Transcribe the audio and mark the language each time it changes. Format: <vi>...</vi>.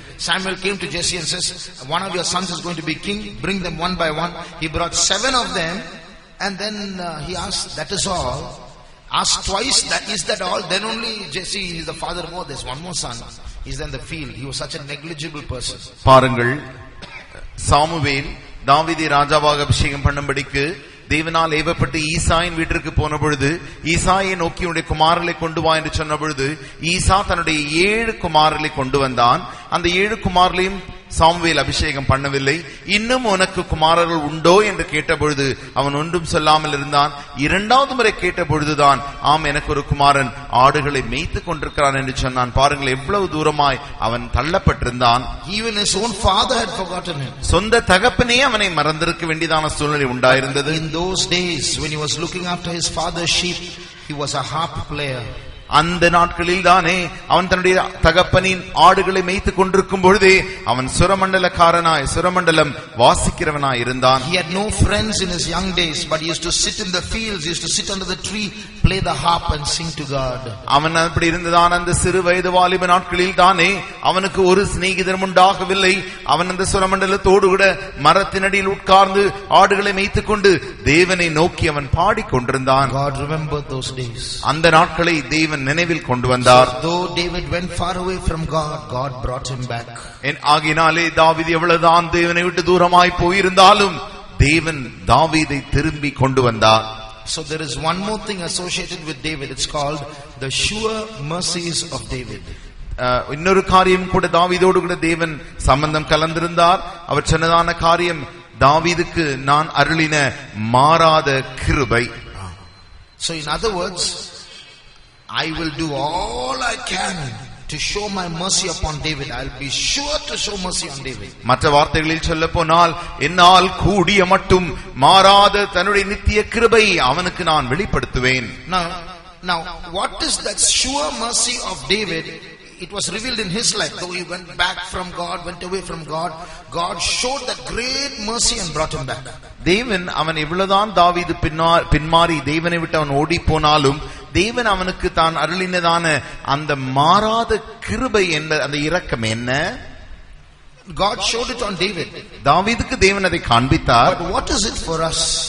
<en>Samuel came to Jesse and says, one of your sons is going to be king, bring them one by one. He brought 7 of them, and then he asked, that is all? Asked twice, is that all? Then only Jesse is the father more. There's one more son. He's in the field. He was such a negligible person.</en> <ta>பாருங்கள், Samuel தாவீதை ராஜாவாக அபிஷேகம் பண்ணும்படிக்கு தேவனால் ஏவப்பட்டு ஈசாயின் வீட்டிற்கு போன பொழுது, ஈசாயை நோக்கி உன்னுடைய குமாரர்களை கொண்டு வா என்று சொன்ன பொழுது, ஈசா தன்னுடைய 7 குமாரர்களை கொண்டு வந்தான். அந்த 7 குமாரர்களையும் சாமுவேல் அபிஷேகம் பண்ணவில்லை. இன்னும் உனக்கு குமாரர்கள் உண்டோ என்று கேட்ட பொழுது அவன் ஒன்றும் சொல்லாமல் இருந்தான். 2வது முறை கேட்ட பொழுதுதான், ஆம், எனக்கு ஒரு குமாரன் ஆடுகளை மேய்த்து கொண்டிருக்கிறான் என்று சொன்னான். பாருங்கள், எவ்வளவு தூரமாய் அவன் தள்ளப்பட்டிருந்தான்.</ta> <en>Even his own father had forgotten him.</en> <ta>சொந்த தகப்பனே அவனை மறந்திருக்க வேண்டியதான சூழ்நிலை உண்டாயிருந்தது.</ta> <en>In those days when he was looking after his father's sheep, he was a harp player.</en> <ta>அந்த நாட்களில் தானே அவன் தன்னுடைய தகப்பனின் ஆடுகளை மேய்த்துக் கொண்டிருக்கும் பொழுதே அவன் சுரமண்டலக்காரனாய் சுரமண்டலம் வாசிக்கிறவனாய் இருந்தான்.</ta> <en>He had no friends in his young days, but he used to sit in the fields, he used to sit under the tree, play the harp and sing to God.</en> <ta>அவன் அப்படி இருந்ததான் அந்த சிறு வயது வாலிப நாட்களில் தானே அவனுக்கு ஒரு சிநேகிதரும் உண்டாகவில்லை. அவன் அந்த சுரமண்டலத்தோடு கூட மரத்தினடியில் உட்கார்ந்து ஆடுகளை மேய்த்துக் கொண்டு தேவனை நோக்கி அவன் பாடிக்கொண்டிருந்தான்.</ta> <en>God remembered those days.</en> <ta>அந்த நாட்களை தேவன் நினைவில் கொண்டு வந்தார்.</ta> <en>Though David went far away from God, God brought him back.</en> <ta>ஆகினாலே தாவீது எவ்வளவுதான் தேவனை விட்டு தூரமாய் போயிருந்தாலும் தேவன் தாவீதை திரும்பி கொண்டு வந்தார்.</ta> <en>So there is one more thing associated with David. It's called the sure mercies of David.</en> <ta>இன்னொரு காரியம் கூட தாவீதோடு கூட தேவன் சம்பந்தம் கலந்திருந்தார். அவர் சொன்னதான காரியம் தாவீதுக்கு நான் அருளின மாறாத கிருபை.</ta> <en>So in other words, I will do all I can to show my mercy upon David. I'll be sure to show mercy on David.</en> <ta>மற்ற வார்த்தைகளில் சொல்ல போனால் என்னால் கூடிய மட்டும் மாறாத தன்னுடைய நித்திய கிருபை அவனுக்கு நான் வெளிப்படுத்துவேன்.</ta> <en>Now what is that sure mercy of David? It was revealed in his life. Though he went back from God, went away from God, God showed that great mercy and brought him back.</en> <ta>தேவன் அவன் எவ்வளவுதான் தாவீது பின்மாறி தேவனை விட்டு அவன் ஓடி போனாலும் தேவன் அவனுக்கு தான் அருளினதான அந்த மாறாத கிருபை என்ற அந்த இரக்கம் என்ன?</ta> <en>God showed it on David.</en> <ta>தாவீதுக்கு தேவன் அதை காண்பித்தார்.</ta> <en>But what is it for us?</en>